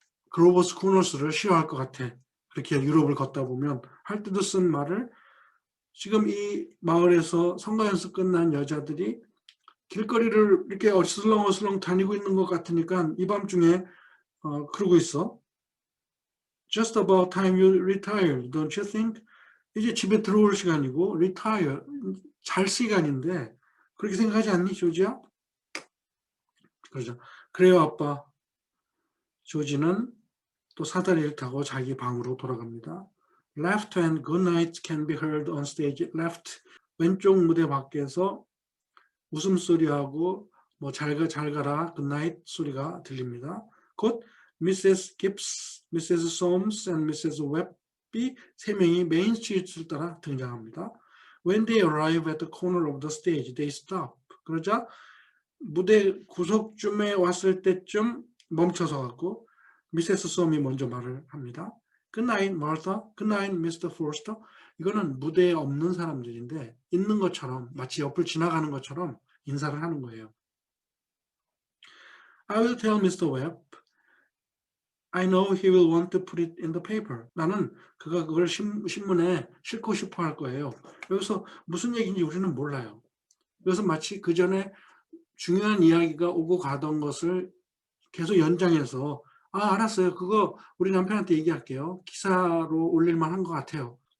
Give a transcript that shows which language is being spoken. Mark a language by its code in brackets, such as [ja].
[ko] 글로버스 쿠너스를 싫어할 것 같아. 그렇게 유럽을 걷다 보면 할 때도 쓴 말을 지금 이 마을에서 성가 연습 끝난 여자들이 길거리를 이렇게 어슬렁어슬렁 다니고 있는 것 같으니까 이 밤중에 그러고 있어. [en] Just about time you retire, don't you think? [ko] 이제 집에 들어올 시간이고 retire, 잘 시간인데 그렇게 생각하지 않니, 조지야? 그러죠. 그래요, 아빠. 조지는 또 사다리를 타고 자기 방으로 돌아갑니다. [en] Left and good night can be heard on stage. [ko] Left, 왼쪽 무대 밖에서 웃음소리하고 뭐 잘가 잘가라 굿나잇 소리가 들립니다. 곧 미세스 깁스, 미세스 솜스 and 미세스 웹비 세 명이 메인 스트리트를 따라 등장합니다. [en] When they arrive at the corner of the stage, they stop. [ko] 그러자 무대 구석쯤에 왔을 때쯤 멈춰서 갖고 미세스 솜이 먼저 말을 합니다. [en] Good night, Martha. Good night, Mr. Forster. [ko] 이거는 무대에 없는 사람들인데 있는 것처럼 마치 옆을 지나가는 것처럼 인사를 하는 거예요. [en] I will tell Mr. Webb. I know he will want to put it in the paper. [ko] 나는 그가 그걸 신문에 싣고 싶어 할 거예요. 여기서 무슨 얘기인지 우리는 몰라요. 그래서 마치 그 전에 중요한 이야기가 오고 가던 것을 계속 연장해서 알았어요. 그거 우리 남편한테 얘기할게요. 기사로 올릴만 한 것 같아요.